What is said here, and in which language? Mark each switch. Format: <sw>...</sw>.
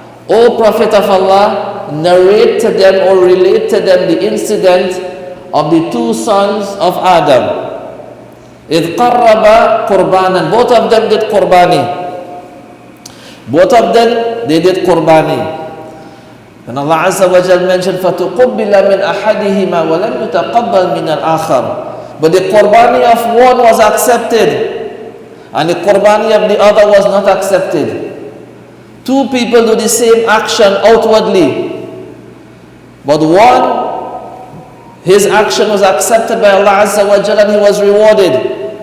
<en>O Prophet of Allah, narrate to them or relate to them the incident of the two sons of Adam.</en> <ar>إِذْ قَرَّبَ قُرْبَانًا.</ar> <en>Both of them did qurbani. Both of them, they did qurbani. And Allah Azza wa Jal mentioned,</en> <ar>فَتُقُبِّلَ مِنْ أَحَدِهِمَا وَلَمْ يُتَقَبَّلْ مِنَ الْآخَرِ.</ar> <en>But the qurbani of one was accepted, and the qurbani of the other was not accepted. Two people do the same action outwardly, but one, his action was accepted by Allah Azza wa Jalla and he was rewarded.</en>